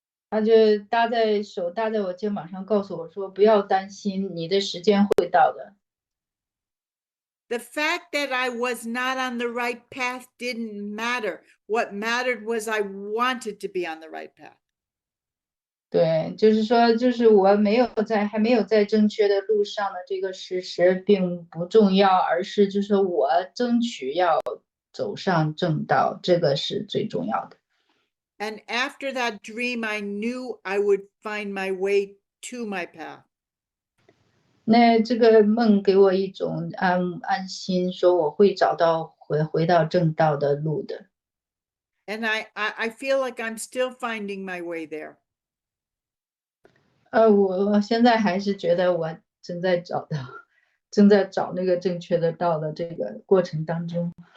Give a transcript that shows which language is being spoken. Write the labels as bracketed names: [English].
[Chinese] 他就搭在我肩膀上，告诉我说：“不要担心，你的时间会到的。” [English] The fact that I was not on the right path didn't matter. What mattered was I wanted to be on the right path. [Chinese] 对，就是说，就是我还没有在正确的路上的这个事实并不重要，而是就是我争取要走上正道，这个是最重要的。 [English] And after that dream, I knew I would find my way to my path. [Chinese] 那这个梦给我一种安心，说我会找到回到正道的路的。 [English] And I feel like I'm still finding my way there. [Chinese] 我现在还是觉得我正在找那个正确的道的这个过程当中。